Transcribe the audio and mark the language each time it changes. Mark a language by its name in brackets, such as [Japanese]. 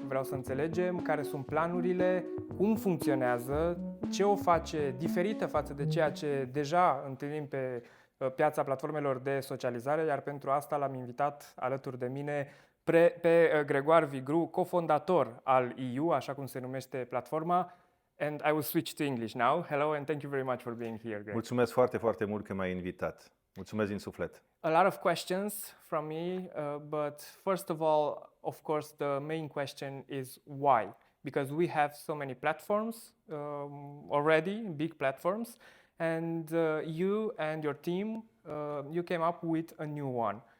[Romanian] Vreau să înțelegem care sunt planurile, cum funcționează, ce o face diferită față de ceea ce deja întâlnim pe piața platformelor de socializare, iar pentru asta l-am invitat alături de mine pe Grégoire Vigroux, cofondator al eYou, așa cum se numește platforma. [English] And I will switch to English now. Hello and thank you very much for being here, Greg. [Romanian] Mulțumesc foarte, foarte mult că m-ai invitat. Mulțumesc din suflet. [English] A lot of questions from me, but first of all, of course, the main question is why? Because we have so many platforms already, big platforms, and you and your team, you came up with a new one.